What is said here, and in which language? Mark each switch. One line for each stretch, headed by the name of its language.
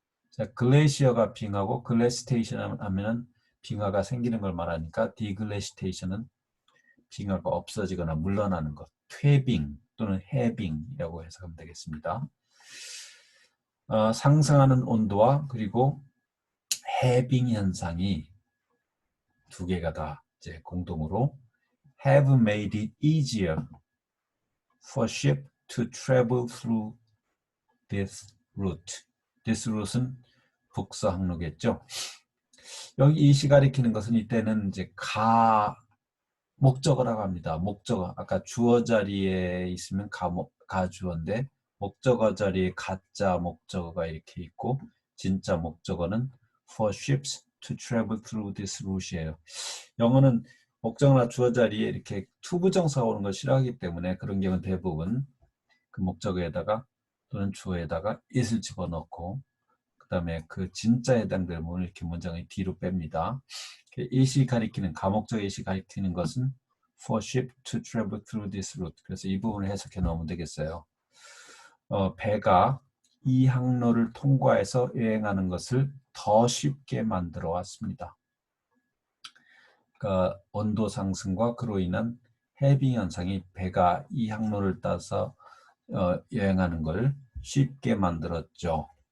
Korean: 자, 글레이시어가 빙하고 글래시테이션 하면은 빙하가 생기는 걸 말하니까 deglaciation은 빙하가 없어지거나 물러나는 것, 퇴빙 또는 해빙이라고 해석하면 되겠습니다. 상승하는 온도와 그리고 해빙 현상이 두 개가 다 이제 공동으로
English: have made it easier for ship to travel through this route.
Korean: This route는 북서 항로겠죠. 여기 이시 가리키는 것은 이때는 이제 목적어라고 합니다. 목적어. 아까 주어 자리에 있으면 가주어인데 목적어 자리에 가짜 목적어가 이렇게 있고 진짜 목적어는
English: for ships to travel through this route
Korean: 이에요. 영어는 목적어나 주어 자리에 이렇게 투부정사가 오는 걸 싫어하기 때문에 그런 경우는 대부분 그 목적어에다가 또는 주어에다가 it을 집어넣고 그 다음에 그 진짜에 해당되는 부분을 이렇게 문장의 뒤로 뺍니다. it이 가리키는 가목적 it이 가리키는 것은
English: for ship to travel through this route.
Korean: 그래서 이 부분을 해석해 놓으면 되겠어요. 배가 이 항로를 통과해서 여행하는 것을 더 쉽게 만들어 왔습니다. 그러니까 온도 상승과 그로 인한 해빙 현상이 배가 이 항로를 따서 여행하는 걸 쉽게 만들었죠.